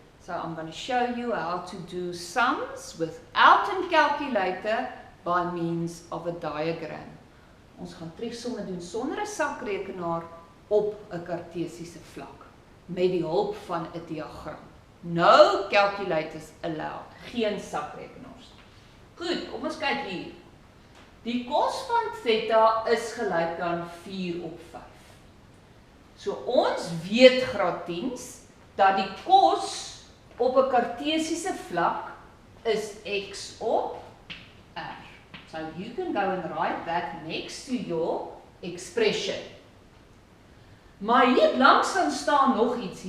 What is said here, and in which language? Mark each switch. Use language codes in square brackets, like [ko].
[en] So I'm going to show you how to do sums without a calculator by means of a diagram. [af] Ons gaan triegsomme doen sonder 'n sakrekenaar op 'n Kartesiese vlak met die hulp van 'n diagram. [en] No calculators allowed. [af] Geen sakrekenaars. Goed, kom ons kyk hier. Die kos van theta is gelyk aan 4 op 5. So ons weet graad 10's dat die kos op 'n Kartesiese vlak is x op r. [en] So you can go and write that next to your expression. [af] Maar hier langs dan staan nog iets.